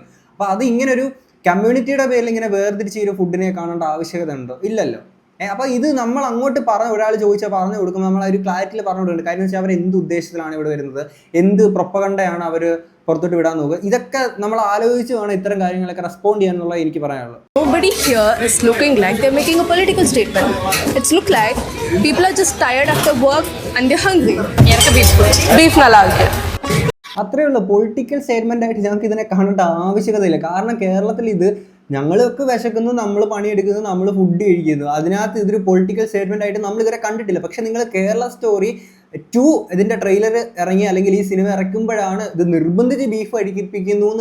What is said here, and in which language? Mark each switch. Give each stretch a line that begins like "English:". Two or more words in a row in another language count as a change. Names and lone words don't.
Malayalam: അപ്പോൾ അത് ഇങ്ങനെ ഒരു കമ്മ്യൂണിറ്റിയുടെ പേരിൽ ഇങ്ങനെ വേർതിരിച്ച് ഈ ഒരു ഫുഡിനെ കാണേണ്ട ആവശ്യകത ഉണ്ടോ? ഇല്ലല്ലോ. അപ്പോൾ ഇത് നമ്മൾ അങ്ങോട്ട് ഒരാൾ ചോദിച്ചാൽ പറഞ്ഞു കൊടുക്കുമ്പോൾ നമ്മൾ ഒരു ക്ലാരിറ്റിയിൽ പറഞ്ഞു കൊടുക്കുന്നുണ്ട്. കാര്യം വെച്ചാൽ അവർ എന്ത് ഉദ്ദേശത്തിലാണ് ഇവിടെ വരുന്നത്, എന്ത് പ്രൊപ്പഗണ്ടയാണ് അവർ പുറത്തോട്ട് വിടാൻ നോക്കുക, ഇതൊക്കെ നമ്മൾ ആലോചിച്ച് വേണം ഇത്തരം കാര്യങ്ങളൊക്കെ റെസ്പോണ്ട് ചെയ്യാനുള്ള എനിക്ക് പറയാനുള്ളത്.
English: Nobody here is looking like they're making a political statement. It's look like people are just tired after work and they're hungry.
Tamil: Beef நல்ல இருக்கு.
Malayalam: അത്രയേ ഉള്ളൂ.
English: political statement
Malayalam: ആയിട്ട് ഞങ്ങൾക്ക് ഇതിനെ കാണേണ്ട ആവശ്യകതയില്ല. കാരണം കേരളത്തിൽ ഇത് ഞങ്ങളൊക്കെ വിശക്കുന്നു, നമ്മൾ പണിയെടുക്കുന്നു, നമ്മൾ ഫുഡ് കഴിക്കുന്നു, അതിനകത്ത് ഇതൊരു
English: political statement
Malayalam: ആയിട്ട് നമ്മൾ ഇതുവരെ കണ്ടിട്ടില്ല. പക്ഷെ നിങ്ങൾ കേരള സ്റ്റോറി 2 ഇതിൻ്റെ ട്രെയിലർ ഇറങ്ങി അല്ലെങ്കിൽ ഈ സിനിമ ഇറക്കുമ്പോഴാണ് ഇത് നിർബന്ധിച്ച് ബീഫ് അടിപ്പിക്കുന്നു എന്ന്